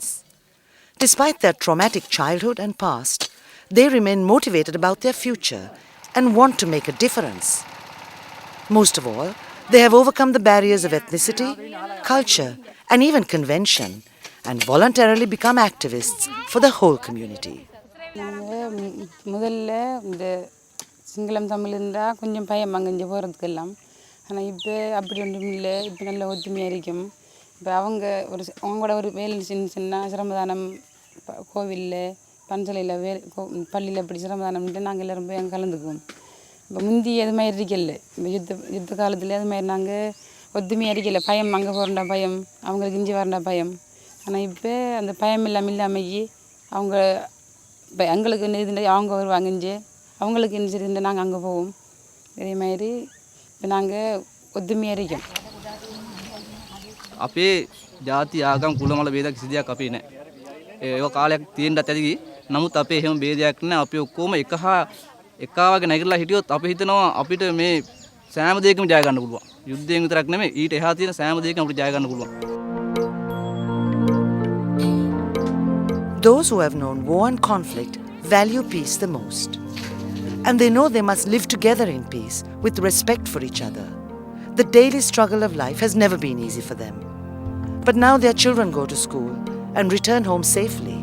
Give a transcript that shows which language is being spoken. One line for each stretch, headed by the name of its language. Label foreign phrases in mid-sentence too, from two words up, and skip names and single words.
English: Despite their traumatic childhood and past, they remain motivated about their future and want to make a difference. Most of all, they have overcome the barriers of ethnicity, culture, and even convention, and voluntarily become activists for the whole community.
Tamil: முதல்ல இந்த சிங்களம் தமிழ் இருந்தால் கொஞ்சம் பயம் அங்கே போகிறதுக்கெல்லாம். ஆனால் இப்போ அப்படி ஒன்றும் இல்லை. இப்போ நல்ல ஒத்துமையாக இருக்கும். இப்போ அவங்களோட ஒரு வேலை சின்ன சிரமதானம் கோவிலில் பஞ்சலையில் பள்ளியில் இப்படி சிரமதானம்ட்டு நாங்கள் எல்லோரும் போய் அங்கே கலந்துக்குவோம். இப்போ முந்தி அது மாதிரி இருக்கல. இப்போ யுத்த காலத்தில் அது மாதிரி நாங்கள் ஒத்துமையாக இருக்கல. பயம் அங்கே போகிறண்டா பயம், அவங்களுக்கு இஞ்சி வரண்டா பயம். ஆனால் இப்போ அந்த பயம் இல்லாமைக்கு அவங்க இப்போ எங்களுக்கு என்ன அவங்க வருவாங்க இஞ்சி, அவங்களுக்கு என்ன சரி நாங்கள் அங்கே போவோம். இதே மாதிரி இப்போ நாங்கள் ஒத்துமையாக இருக்கோம்.
Sinhala: අපේ ජාති ආගම් කුල මල ભેද කිසි දෙයක් අපේ නැහැ. ඒක කාලයක් තියෙන්නත් ඇති. නමුත් අපේ එහෙම ભેදයක් නැහැ. අපි ඔක්කොම එකා වගේ නැගිටලා හිටියොත් අපි හිතනවා අපිට මේ සෑම දෙයකම ජය ගන්න පුළුවන්. යුද්ධයෙන් විතරක් නෙමෙයි ඊට එහා තියෙන සෑම දෙයකම අපිට ජය ගන්න පුළුවන්.
English: Those who have known war and conflict value peace the most. And they know they must live together in peace with respect for each other. The daily struggle of life has never been easy for them. But now their children go to school and return home safely.